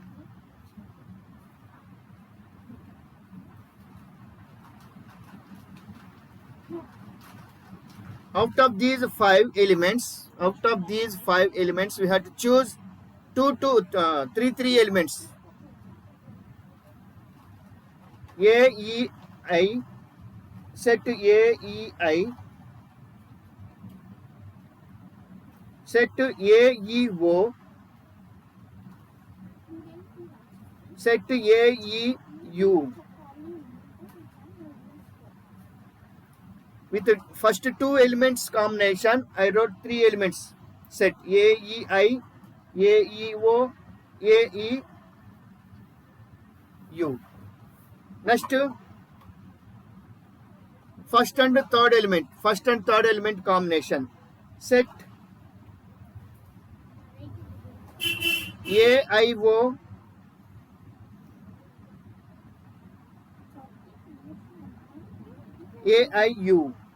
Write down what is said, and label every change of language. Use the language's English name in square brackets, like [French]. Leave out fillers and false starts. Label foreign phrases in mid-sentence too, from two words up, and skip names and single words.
[English] Out of these five elements, we have to choose three elements. A, E, I, set A, E, I, set A, E, O, set A, E, U. With the first two elements combination, I wrote three elements. Set A, E, I, A, E, O, A, E, U. Next, first and third element combination. Set A, I, O, A, I, U.